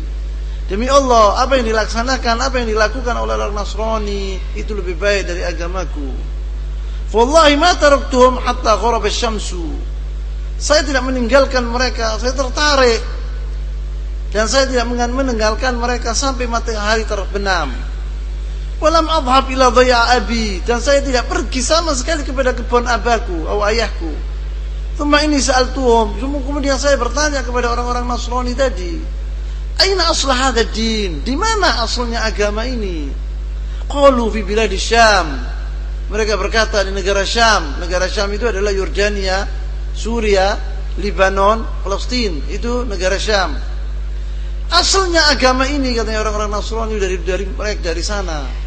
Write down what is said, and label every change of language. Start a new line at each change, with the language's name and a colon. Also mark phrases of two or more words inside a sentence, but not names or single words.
Indonesian: Demi Allah, apa yang dilaksanakan, apa yang dilakukan oleh orang Nasrani itu lebih baik dari agamaku.
Arabic: والله ما تركتهم حتى غربت الشمس.
Indonesian: Saya tidak meninggalkan mereka, saya tertarik, dan saya tidak meninggalkan mereka sampai matahari terbenam.
Arabic: ولم أذهب إلى ضيعة أبي,
Indonesian: dan saya tidak pergi sama sekali kepada kebun abaku atau ayahku.
Arabic: ثم إني سألتهم,
Indonesian: kemudian saya bertanya kepada orang-orang Nasrani tadi,
Arabic: أين أصل هذا الدين?
Indonesian: Di mana asalnya agama ini?
Arabic: قالوا في بلاد الشام.
Indonesian: Mereka berkata di negara Syam. Negara Syam itu adalah Yordania, Suria, Lebanon, Palestina, itu negara Syam. Asalnya agama ini, katanya orang-orang Nasrani, dari sana.